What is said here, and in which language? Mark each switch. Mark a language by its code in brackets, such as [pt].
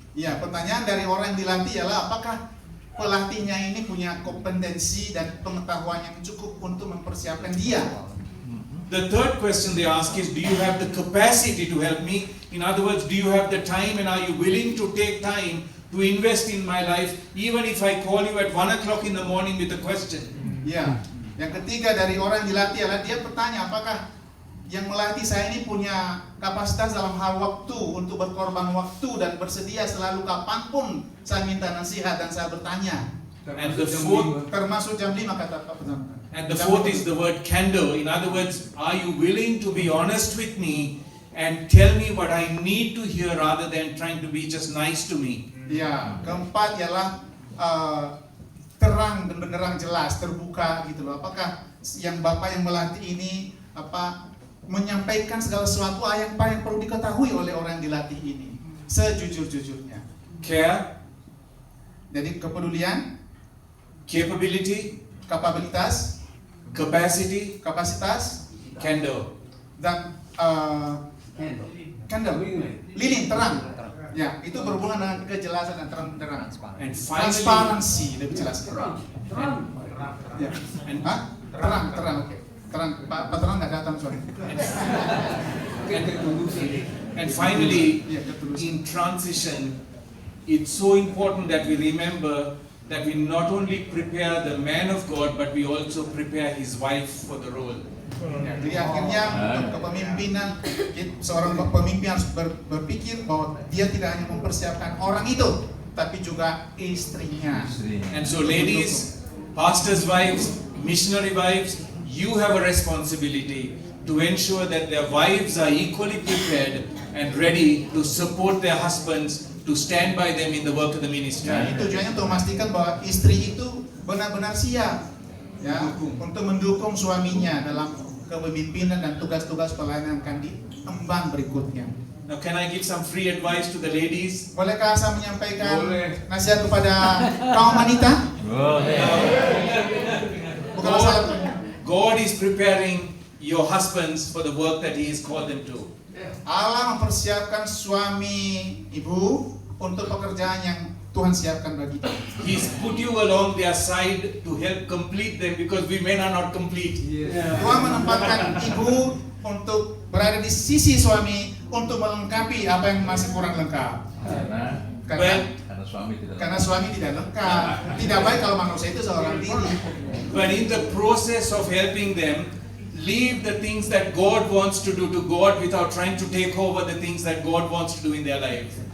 [id] Ya, pertanyaan dari orang yang dilatih ialah apakah pelatihnya ini punya kompetensi dan pengetahuan yang cukup untuk mempersiapkan dia. [en] The third question they ask is, do you have the capacity to help me? In other words, do you have the time and are you willing to take time to invest in my life even if I call you at 1 o'clock in the morning with a question? [id] Ya. Yang ketiga dari orang yang dilatih adalah dia bertanya apakah yang melatih saya ini punya kapasitas dalam hal waktu untuk berkorban waktu dan bersedia selalu kapanpun saya minta nasihat dan saya bertanya. [en] And the fourth, [id] termasuk jam 5 kata Pak Pesan. [en] And the fourth is the word candor. In other words, are you willing to be honest with me and tell me what I need to hear rather than trying to be just nice to me? [id] Ya, keempat ialah terang dan benerang jelas, terbuka gitu loh. Apakah yang Bapak yang melatih ini menyampaikan segala sesuatu yang perlu diketahui oleh orang yang dilatih ini sejujur-jujurnya. [en] Care, [id] jadi kepedulian, [en] capability, [id] kapabilitas, kapasitas, candor, dan candor, lilin, terang. Ya, itu berhubungan dengan kejelasan dan terang. [en] And [id] transparansi lebih jelas. Terang. Ya. Terang, oke. Terang, Pak Terang nggak datang soalnya. [en] And finally, in transition, it's so important that we remember that we not only prepare the man of God, but we also prepare his wife for the role. [id] Ya, jadi akhirnya untuk kepemimpinan, seorang pemimpin harus berpikir bahwa dia tidak hanya mempersiapkan orang itu, tapi juga istrinya. [en] And so ladies, pastors' wives, missionary wives, you have a responsibility to ensure that their wives are equally prepared and ready to support their husbands, to stand by them in the work of the ministry. [id] Ya, itu tujuannya untuk memastikan bahwa istri itu benar-benar siap ya untuk mendukung suaminya dalam kepemimpinan dan tugas-tugas pelayanan yang akan diemban berikutnya. [en] Now, can I give some free advice to the ladies? [id] Bolehkah saya menyampaikan nasihat kepada kaum wanita? Bukan masalah. [en] God is preparing your husbands for the work that He has called them to. [id] Allah mempersiapkan suami ibu untuk pekerjaan yang Tuhan siapkan bagi kita. [en] He's put you along their side to help complete them because we men are not complete. [id] Tuhan menempatkan ibu untuk berada di sisi suami untuk melengkapi apa yang masih kurang lengkap. Karena suami tidak lengkap. Tidak baik kalau manusia itu seorang diri. [en] But in the process of helping them, leave the things that God wants to do to God without trying to take over the things that God wants to do in their lives.